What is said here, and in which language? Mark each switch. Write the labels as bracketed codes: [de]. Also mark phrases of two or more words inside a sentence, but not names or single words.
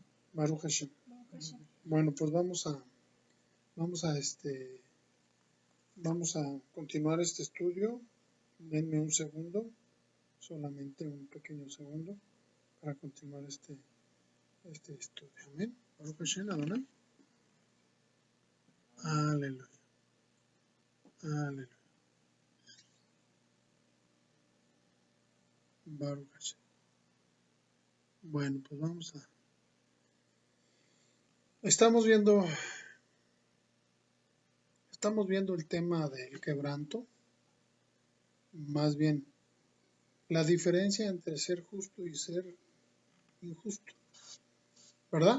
[he] ברוך השם. ברוך השם. [es] Bueno, pues vamos a continuar este estudio. Denme un segundo, solamente un pequeño segundo, para continuar este estudio. Amén. [he] ברוך השם, אדוני. הללויה. הללויה. ברוך השם. [es] Bueno, pues estamos viendo el tema del quebranto, más bien la diferencia entre ser justo y ser injusto, ¿verdad?